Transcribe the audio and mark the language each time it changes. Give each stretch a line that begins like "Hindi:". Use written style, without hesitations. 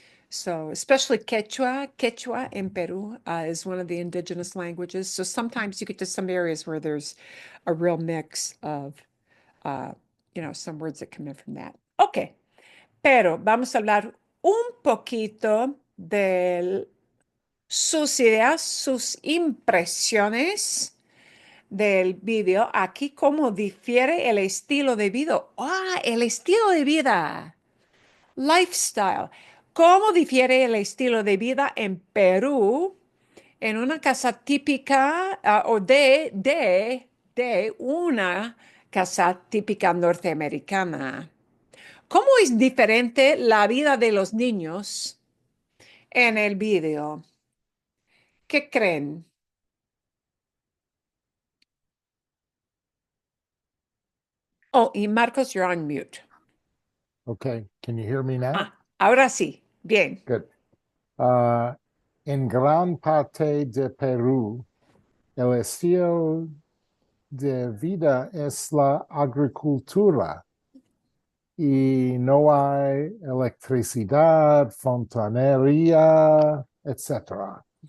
English: So, especially Quechua in Peru is one of the indigenous languages. So sometimes you get to some areas where there's a real mix of, uh, some words that come in from that.
Spanish: Ok, pero vamos a hablar un poquito de sus ideas, sus impresiones del video. Aquí cómo difiere el estilo de vida. El estilo de vida.
English: Lifestyle.
Spanish: ¿Cómo difiere el estilo de vida en Perú en una casa típica o de una casa típica norteamericana? ¿Cómo es diferente la vida de los niños en el video? ¿Qué creen?
English: Oh, y Marcos, you're on mute. Okay, can you hear me now?
Spanish: Ahora sí. Bien.
English: Good.
Spanish: Uh, en gran parte de Perú, el estilo de vida es la agricultura y no hay electricidad, fontanería, etcétera.